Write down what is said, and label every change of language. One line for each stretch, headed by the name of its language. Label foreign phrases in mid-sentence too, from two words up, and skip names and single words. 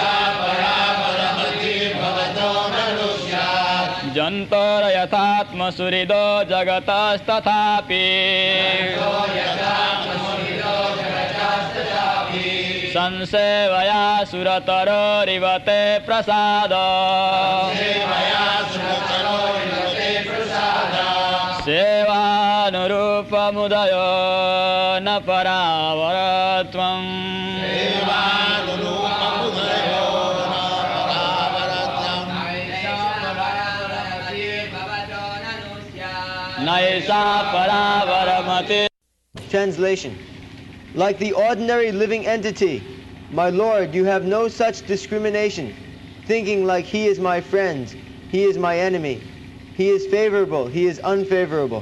Sanskrit: जन्तोर् यथात्म सुहृदो जगतस् तथापि संसेवया सुरतरोर् इव ते प्रसाद सेवानुरूपम् उदयो न परावरत्वम्
English: Translation. Like the ordinary living entity, my Lord, you have no such discrimination, thinking like he is my friend, he is my enemy, he is favorable, he is unfavorable.